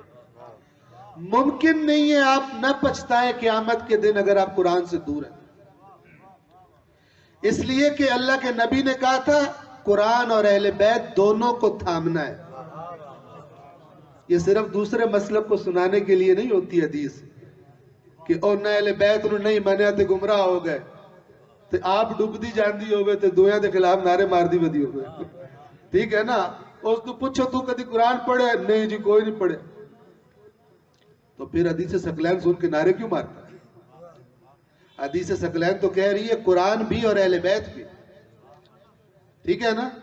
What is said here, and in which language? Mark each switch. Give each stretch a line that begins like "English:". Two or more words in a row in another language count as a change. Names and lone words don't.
Urdu: ممکن نہیں ہے آپ نہ پچھتائیں قیامت کے دن اگر آپ قرآن سے دور ہیں. اس لیے کہ اللہ کے نبی نے کہا تھا قرآن اور اہل بیت دونوں کو تھامنا ہے. یہ صرف دوسرے مسلک کو سنانے کے لیے نہیں ہوتی حدیث کہ
Punjabi: او نہ اہل بیت انہوں نہیں منیا تے گمراہ ہو گئے تے آپ ڈبدی جاندی ہوئے تے دویاں دے خلاف نعرے مار دی ودی ہوئے.
Urdu: ٹھیک ہے نا؟
Punjabi: اس تو پوچھو تو کدی قرآن پڑھے؟ نہیں جی کوئی نہیں پڑھے.
Urdu: تو پھر حدیث ثقلین سن کے نعرے کیوں مارتا ہے؟ حدیث ثقلین تو کہہ رہی ہے قرآن بھی اور اہل بیت بھی. ٹھیک ہے نا؟